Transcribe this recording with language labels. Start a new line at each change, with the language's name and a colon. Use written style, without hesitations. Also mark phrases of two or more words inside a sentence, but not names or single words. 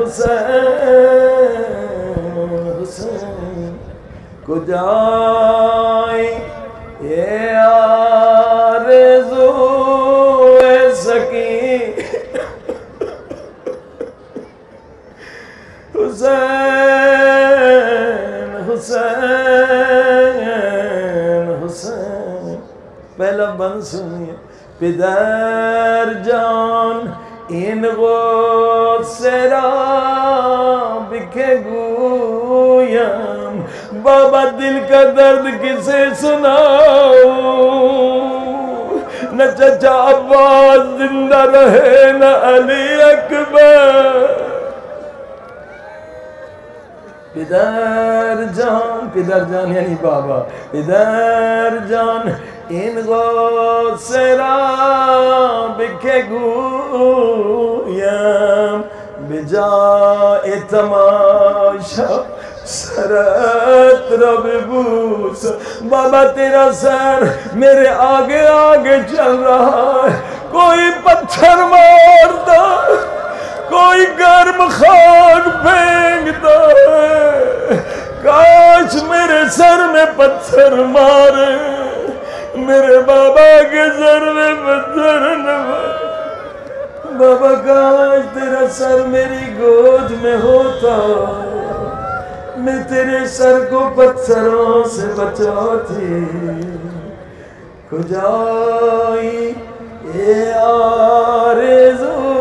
Urdu: حسین حسین کجائی یہ آرزو سکین حسین حسین حسین پہلا بند سنیے
Persian: پدر جان این غصه را بکه
Urdu: گویم بابا دل کا درد کسے سناؤں نہ چچا عباس زندہ رہے نہ علی اکبر
Persian: پدر جان
Urdu: یعنی بابا
Persian: پدر جان این غصه را بکه گویم بجای تماشا سرت را ببوس
Urdu: بابا تیرا سر میرے آگے آگے چل رہا ہے کوئی پتھر مارتا کوئی گرم خاک پھینکتا ہے کاش میرے سر میں پتھر مارے میرے بابا کے سر میں پتھر نہ مارے بابا کاش تیرا سر میری گود میں ہوتا میں تیرے سر کو پتھروں سے بچاتی کجائی یہ آرزو